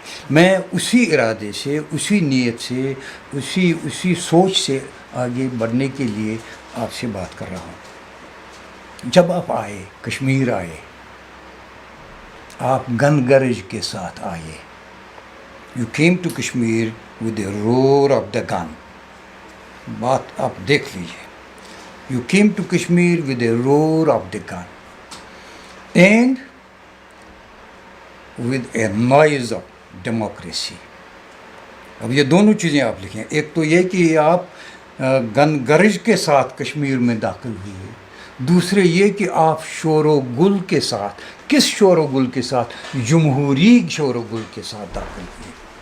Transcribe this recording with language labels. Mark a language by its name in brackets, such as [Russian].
[Urdu] میں اسی ارادے سے، اسی نیت سے، اسی سوچ سے آگے بڑھنے کے لیے آپ سے بات کر رہا ہوں. جب آپ آئے، کشمیر آئے، آپ گن گرج کے ساتھ آئے. [English] You came to Kashmir with a roar of the gun. [Urdu] بات آپ دیکھ لیجیے. [English] You came to Kashmir with a roar of the gun and with a noise of democracy. [Urdu] اب یہ دونوں چیزیں آپ لکھیں. ایک تو یہ کہ آپ گن گرج کے ساتھ کشمیر میں داخل ہوئے، دوسرے یہ کہ آپ شور و گل کے ساتھ، کس شور و گل کے ساتھ؟ جمہوری شور و گل کے ساتھ داخل ہوئے.